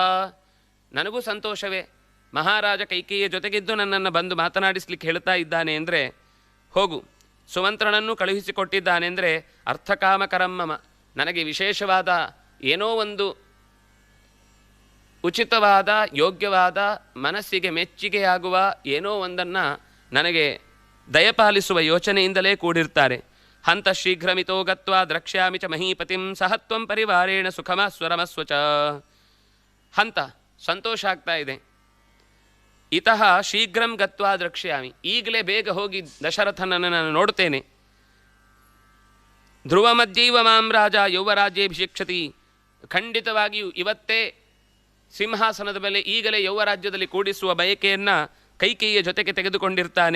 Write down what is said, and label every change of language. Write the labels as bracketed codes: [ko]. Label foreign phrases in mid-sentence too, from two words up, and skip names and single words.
[kn] ನನಗೂ ಸಂತೋಷವೇ, ಮಹಾರಾಜ ಕೈಕೇಯಿಯ ಜೊತೆಗಿದ್ದು ನನ್ನನ್ನು ಬಂದು ಮಾತನಾಡಿಸ್ಲಿಕ್ಕೆ ಹೇಳ್ತಾ ಇದ್ದಾನೆ ಅಂದರೆ, ಹೋಗು, ಸುಮಂತ್ರನನ್ನು ಕಳುಹಿಸಿಕೊಟ್ಟಿದ್ದಾನೆ ಅಂದರೆ ಅರ್ಥಕಾಮಕರಮ್ಮಮ, ನನಗೆ ವಿಶೇಷವಾದ ಏನೋ ಒಂದು ಉಚಿತವಾದ ಯೋಗ್ಯವಾದ ಮನಸ್ಸಿಗೆ ಮೆಚ್ಚುಗೆಯಾಗುವ ಏನೋ ಒಂದನ್ನು ನನಗೆ ದಯಪಾಲಿಸುವ ಯೋಚನೆಯಿಂದಲೇ ಕೂಡಿರ್ತಾರೆ. [sa] ಹಂತ ಶೀಘ್ರಮಿತೋ ಗತ್ವಾ ದ್ರಕ್ಷ್ಯಾಮಿ ಚ ಮಹೀಪತಿಂ ಸಹತ್ವಂ ಪರಿವಾರೇಣ ಸುಖಮಾಸ್ವರಮಸ್ವಚ. [kn] ಹಂತ ಸಂತೋಷ ಆಗ್ತಾ ಇದೆ. [sa] ಇತಃ ಶೀಘ್ರಂ ಗತ್ವಾ ದ್ರಕ್ಷ್ಯಾಮಿ, [kn] ಈಗಲೇ ಬೇಗ ಹೋಗಿ ದಶರಥನನ್ನು ನಾನು ನೋಡ್ತೇನೆ. [sa] ಧ್ರುವ ಮಧ್ಯೈವ ಮಾಂ ರಾಜ ಯೌವರಾಜ್ಯೇಭಿಷಿಕ್ಷತಿ. [kn] ಖಂಡಿತವಾಗಿಯೂ ಇವತ್ತೇ ಸಿಂಹಾಸನದ ಮೇಲೆ ಈಗಲೇ ಯೌವರಾಜ್ಯದಲ್ಲಿ ಕೂಡಿಸುವ ಬಯಕೆಯನ್ನು ಕೈಕೇಯಿಯ ಜೊತೆಗೆ ತೆಗೆದುಕೊಂಡಿರ್ತಾನೆ.